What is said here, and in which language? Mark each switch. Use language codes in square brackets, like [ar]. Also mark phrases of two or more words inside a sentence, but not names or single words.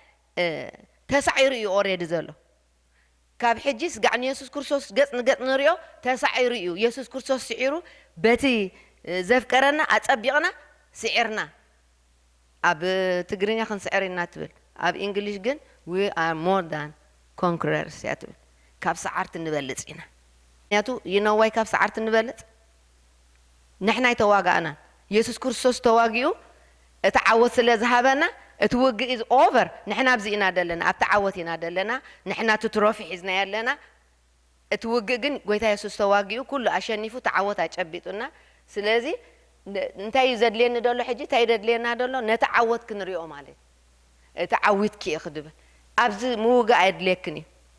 [ti] ተሳዒሩ እዩ ኦልሬዲ ዘሎ ካብ ሕጂ ስጋዕ ንየሱስ ክርስቶስ ገጽ ንገጽ ንሪኦ ተሳዒሩ እዩ ኢየሱስ ክርስቶስ ስዒሩ በቲ ዘፍቀረና ኣጸቢቕና ስዒርና ኣብ ትግርኛ ክንስዕር ኢና ትብል ኣብ እንግሊሽ ግን [en] we are more than conquerors [ti] እያ ትብል ካብ ሰዓርቲ ንበልፅ ኢና ምክንያቱ ይነዋይ ካብ ሰዓርቲ ንበልፅ ንሕና ይተዋጋእና ኢየሱስ ክርስቶስ ተዋጊኡ እቲ ዓወት ስለ ዝሃበና እቲ ውግእ [en] is over [ti] ንሕና ኣብዚ ኢና ደለና ኣብቲ ዓወት ኢና ደለና ንሕና ትትሮፊ ሒዝና ያለና እቲ ውግእ ግን ጎይታ ኢየሱስ ተዋጊኡ ኩሉ ኣሸኒፉ ተዓወት ኣጨቢጡና ስለዚ እንታይ እዩ ዘድልየኒ ደሎ ሕጂ እንታይ ደድልየና ደሎ ነቲ ዓወት ክንሪኦ ማለት እቲ ዓዊትኪ እየ ክድብል ኣብዚ ምውጋእ ኣየድልየክን እዩ